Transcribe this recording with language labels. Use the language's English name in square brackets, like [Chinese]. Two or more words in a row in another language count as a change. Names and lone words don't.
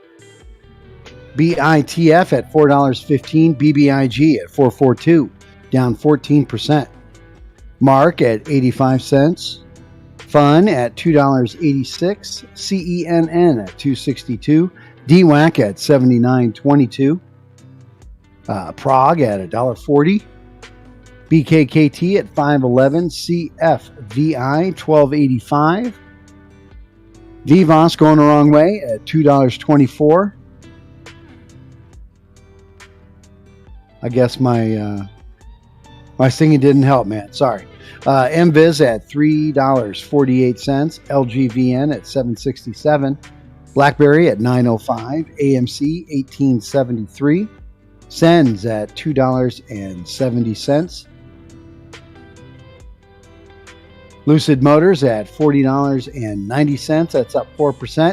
[English] BITF at $4.15. BBIG at $4.42, down 14%. Mark at 85 cents. FUN at $2.86. CENN at $2.62. DWAC at $79.22. Prague at $1.40. BKKT at $5.11. CFVI $12.85. VVOS going the wrong way at $2.24. I guess my singing didn't help, man. Sorry. MVIZ at $3.48. LGVN at $7.67. BlackBerry at $9.05. AMC $18.73. Sens at $2.70. Lucid Motors at $40.90. That's up 4%.